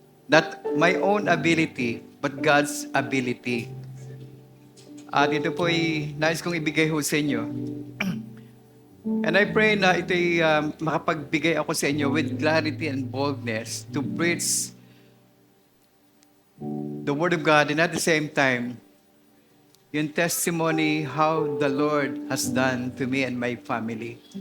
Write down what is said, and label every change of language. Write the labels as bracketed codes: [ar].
[en] Not my own ability, but God's ability. [tl] At ito po'y nais kong ibigay ho sa inyo. [en] And I pray [tl] na ito'y makapagbigay ako sa inyo [en] with clarity and boldness to preach the Word of God and at the same time, yung testimony how the Lord has done to me and my family.